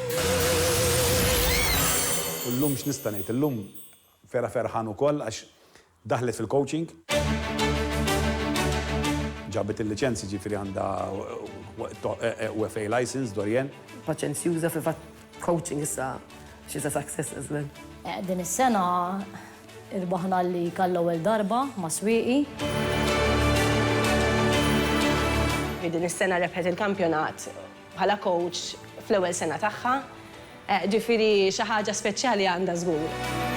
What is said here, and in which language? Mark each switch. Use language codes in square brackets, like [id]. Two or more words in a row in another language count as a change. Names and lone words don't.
[mt] L-lum x'nista' ngħid, l-lum Fera ferħan ukoll għax daħlet fil-coaching. Ġabet il-liċenzi ġifieri għandha UFA license Dorjen. Paċenzjuża fi fatt coaching issa [en] she's a success as well. [mt] Din is-sena irbaħna li l-ewwel darba ma' swieqi. Din is-sena rebħet il-kampjonat bħala coach fl-ewwel sena tagħha. Ġifieri xi ħaġa speċjali għandha żgur.